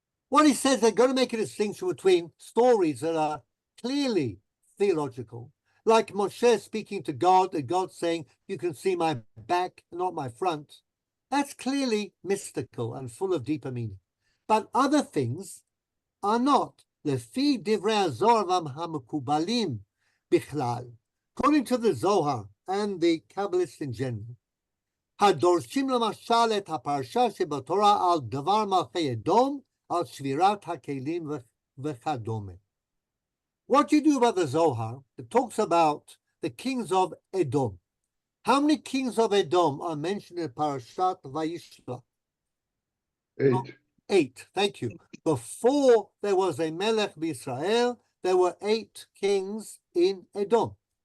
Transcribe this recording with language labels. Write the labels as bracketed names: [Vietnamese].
[English] What he says, they're going to make a distinction between stories that are clearly theological, like Moshe speaking to God, and God saying, you can see my back, not my front. That's clearly mystical and full of deeper meaning. But other things are not. [Hebrew] Lefi divrei Zohar v'hamekubalim bichlal. [English] According to the Zohar and the Kabbalists in general, [Hebrew] הדורשים למשל את הפרשה שבתורה על דבר מלכי אדום, על שבירת הכלים וכדומה. [English] What do you do about the Zohar? It talks about the kings of Edom. How many kings of Edom are mentioned in Parashat Vayishlach? 8. 8, thank you. Before there was a Melech B'Israel, there were 8 kings in Edom.